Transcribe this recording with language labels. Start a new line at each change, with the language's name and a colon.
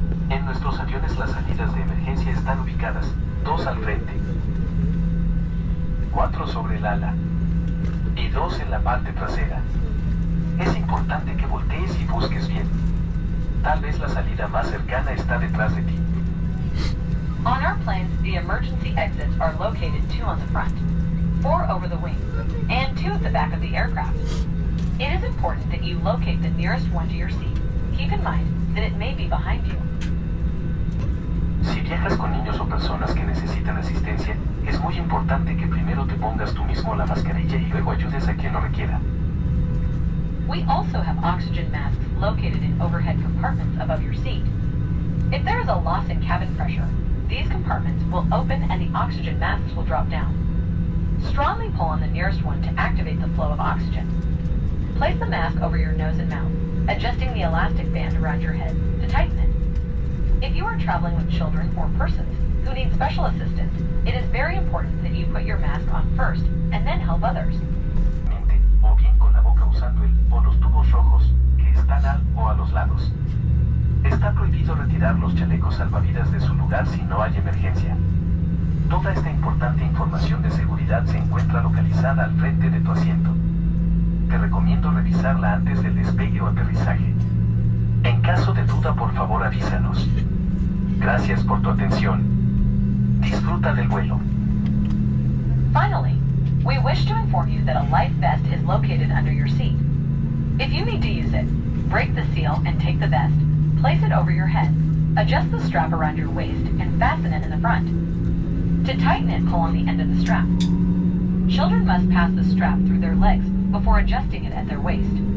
Spanish: En nuestros aviones las salidas de emergencia están ubicadas, 2 al frente, 4 sobre el ala y 2 en la parte trasera. Es importante que voltees y busques bien. Tal vez la salida más cercana está detrás de ti.
English: On our planes, the emergency exits are located 2 on the front, 4 over the wings, and 2 at the back of the aircraft. It is important that you locate the nearest one to your seat. Keep in mind that it may be behind you.
Spanish: Si viajas con niños o personas que necesitan asistencia, es muy importante que primero te pongas tú mismo la mascarilla y luego ayudes a quien lo requiera.
English: We also have oxygen masks located in overhead compartments above your seat. If there is a loss in cabin pressure, these compartments will open and the oxygen masks will drop down. Strongly pull on the nearest one to activate the flow of oxygen. Place the mask over your nose and mouth, adjusting the elastic band around your head to tighten it. If you are traveling with children or persons who need special assistance, it is very important that you put your mask on first and then help others.
Spanish: O bien con la boca usando el o los tubos rojos que están al o a los lados. Está prohibido retirar los chalecos salvavidas de su lugar si no hay emergencia. Toda esta importante información de seguridad se encuentra localizada al frente de tu asiento. Te recomiendo revisarla antes del despegue o aterrizaje. En caso de duda, por favor avísanos. Gracias por tu atención. Disfruta del vuelo.
English: Finally, we wish to inform you that a life vest is located under your seat. If you need to use it, break the seal and take the vest, place it over your head, adjust the strap around your waist, and fasten it in the front. To tighten it, pull on the end of the strap. Children must pass the strap through their legs before adjusting it at their waist.